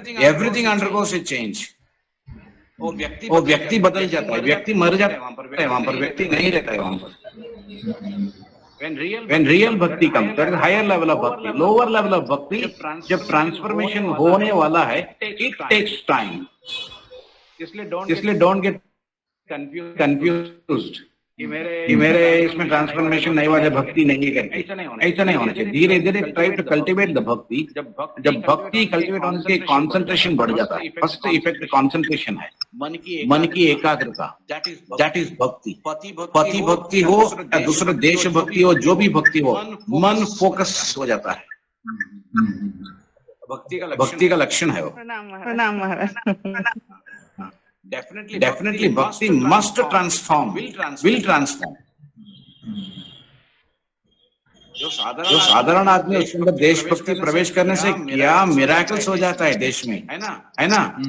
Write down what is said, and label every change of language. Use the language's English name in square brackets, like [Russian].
[English] Everything undergoes a change. [Hindi] वो व्यक्ति बदल जाता है, व्यक्ति मर जाता है वहां पर व्यक्ति नहीं रहता है वहां पर। [English] When real bhakti comes, that is higher level of bhakti, lower level of bhakti, [Hindi] जब ट्रांसफॉर्मेशन होने वाला है, [English] it takes time। [Hindi] इसलिए [English] don't get confused [Hindi] कि मेरे इसमें ट्रांसफॉर्मेशन नहीं हुआ, जब भक्ति नहीं करती, ऐसा नहीं होना चाहिए। धीरे धीरे [English] Try to cultivate the bhakti. [Hindi] जब भक्ति कल्टिवेट होने से कंसंट्रेशन बढ़ जाता है। फर्स्ट इफेक्ट कंसंट्रेशन है, मन की एकाग्रता, [English] that is [Hindi] भक्ति। पति भक्ति हो या दूसरा देश भक्ति हो, जो भी भक्ति हो, मन फोकस हो जाता है। भक्ति का लक्षण है वो। प्रणाम महाराज। [English] Definitely bhakti must transform, will transform। [Hindi] जो साधारण आदमी उसके अंदर देशभक्ति प्रवेश करने से क्या मिराकल्स हो जाता है देश में, है ना?